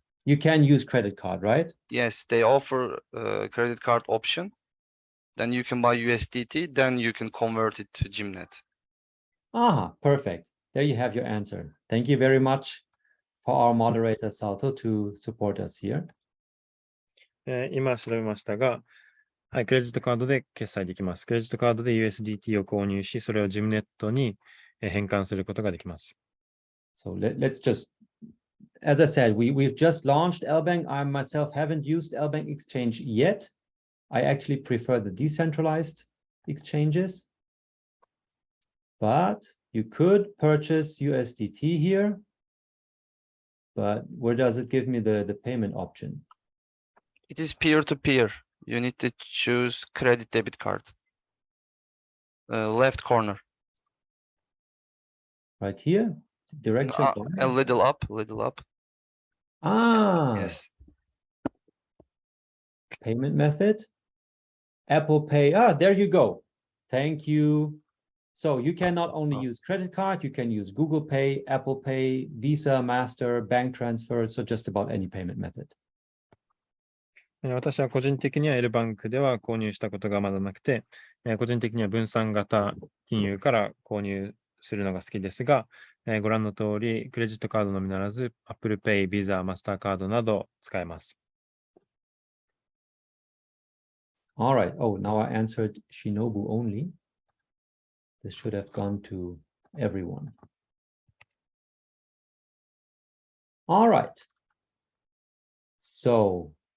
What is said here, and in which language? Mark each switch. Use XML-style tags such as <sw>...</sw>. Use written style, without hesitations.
<en>You can use credit card, right? Yes, they offer a credit card option. Then you can buy USDT, then you can convert it to GYMNET. Ah, perfect. There you have your answer. Thank you very much for our moderator, Salto, to support us here.</en> <ja>今調べましたが、はい、クレジットカードで決済できます。クレジットカードで USDT を購入し、それを GYMNET に変換することができます。</ja> <en>So let's just, as I said, we've just launched LBank. I myself haven't used LBank Exchange yet. I actually prefer the decentralized exchanges. But you could purchase USDT here. But where does it give me the payment option? It is peer-to-peer. You need to choose credit debit card. Left corner. Right here? Direction? A little up, little up. Ah, yes. Payment method. Apple Pay. Ah, there you go. Thank you. So you can not only use credit card, you can use Google Pay, Apple Pay, Visa, Master, bank transfer, so just about any payment method.</en> <ja>私は個人的には L バンクでは購入したことがまだなくて、個人的には分散型金融から購入するのが好きですが、ご覧の通り、クレジットカードのみならず、Apple Pay、Visa、マスターカードなど使えます。</ja> <en>All right. Oh, now I answered Shinobu only. This should have gone to everyone. All right. So,</en>